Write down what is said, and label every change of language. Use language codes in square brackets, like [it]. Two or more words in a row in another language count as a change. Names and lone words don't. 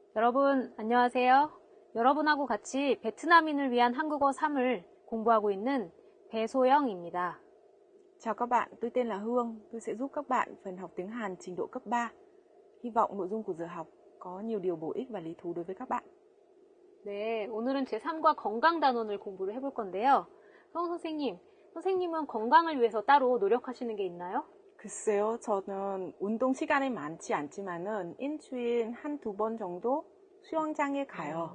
[ko] 여러분 안녕하세요. 여러분하고 같이 베트남인을 위한 한국어 3을 공부하고 있는 배소영입니다. [vi] Chào các bạn, tôi tên là Hương. Tôi sẽ giúp các bạn phần học tiếng Hàn trình độ cấp 3. Hy vọng nội dung của giờ học có nhiều điều bổ ích và lý thú đối với các bạn. [ko] 네, 오늘은 제3과 건강 단원을 공부를 해볼 건데요. 선생님은 건강을 위해서 따로 노력하시는 게 있나요? 글쎄요, 저는 운동 시간이 많지 않지만은 일주일 한두 번 정도 수영장에 가요.